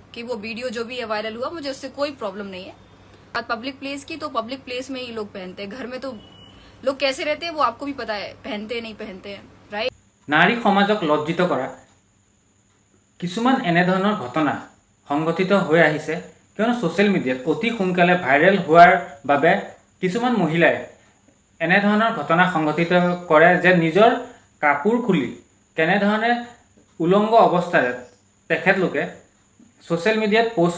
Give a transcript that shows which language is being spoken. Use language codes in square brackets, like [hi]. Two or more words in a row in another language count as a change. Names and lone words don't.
[hi] कि वो वीडियो जो भी है वायरल हुआ, मुझे उससे कोई प्रॉब्लम नहीं है। बात [en] public place [hi] की, तो [en] public place [hi] में ही लोग पहनते हैं, घर में तो लोग कैसे रहते हैं वो आपको भी पता है, पहनते नहीं पहनते हैं, राइट। [as] নাৰী সমাজক লজ্জিত কৰা কিছুমান এনেধৰণৰ ঘটনা সংঘটিত হৈ আহিছে, কিয়নো [en] social media [as] অতি সোনকালে ভাইৰেল হোৱাৰ বাবে কিছুমান মহিলাই এনেধৰণৰ ঘটনা সংঘটিত কৰে যে নিজৰ কাপোৰ খুলি কেনেধৰণে উলংগ অৱস্থাৰে তেখেতলোকে [en] social media [as] পোষ্ট